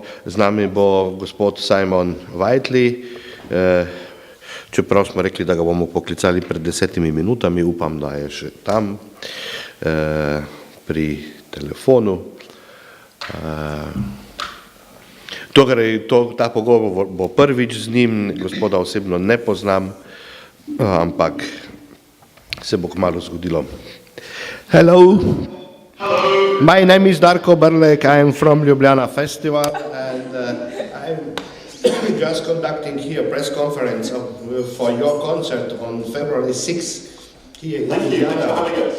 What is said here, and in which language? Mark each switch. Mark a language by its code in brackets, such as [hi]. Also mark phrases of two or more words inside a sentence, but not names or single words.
[sl] Z nami bo gospod Simon Whiteley, čeprav smo rekli, da ga bomo poklicali pred 10 minutami, upam, da je še tam pri telefonu. Ta pogovor bo prvič z njim, gospoda osebno ne poznam, ampak se bo kmalu zgodilo. [en] Hello. Hello. My name is Darko Brlek, I am from Ljubljana Festival and I'm just conducting here a press conference for your concert on February 6th here in Ljubljana. Thank you for having us.